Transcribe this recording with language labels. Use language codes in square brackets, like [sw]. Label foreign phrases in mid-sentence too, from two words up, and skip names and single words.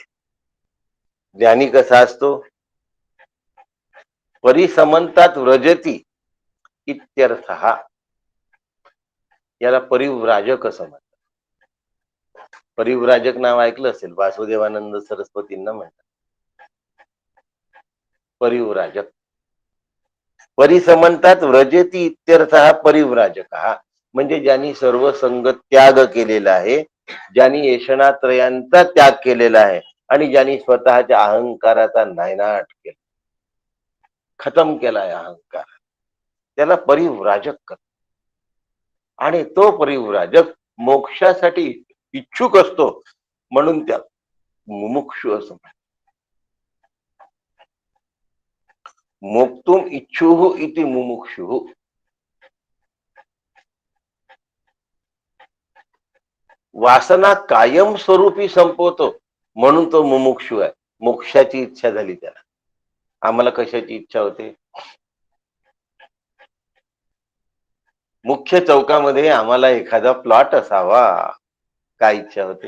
[mr] ज्ञानी कसा असतो? [sa] परिसमंतात व्रजती इत्यर्थ. [mr] याला परिव्राजक असं म्हणतात. परिव्राजक नाव ऐकलं असेल, वासुदेवानंद सरस्वतींना म्हणतात परिव्राजक. [sa] परिसमंतात व्रजती इत्यर्थ परिव्राजक. [mr] म्हणजे ज्यांनी सर्व संग त्याग केलेला आहे, ज्यांनी येषणात्रयांचा त्याग केलेला आहे आणि ज्यांनी स्वतःच्या अहंकाराचा नायनाट केला, खतम केलाय अहंकार, त्याला परिव्राजक करतात. आणि तो परिव्राजक मोक्षासाठी इच्छुक असतो, म्हणून त्या मुमुक्षु असं म्हणतात. [sa] मोक्तुम इच्छुः इति मुमुक्षुः. [mr] वासना कायम स्वरूपी संपवतो, म्हणून तो मुमुक्षु आहे. मोक्षाची इच्छा झाली त्याला. आम्हाला कशाची इच्छा होते? मुख्य चौकामध्ये आम्हाला एखादा प्लॉट असावा, काय इच्छा होते?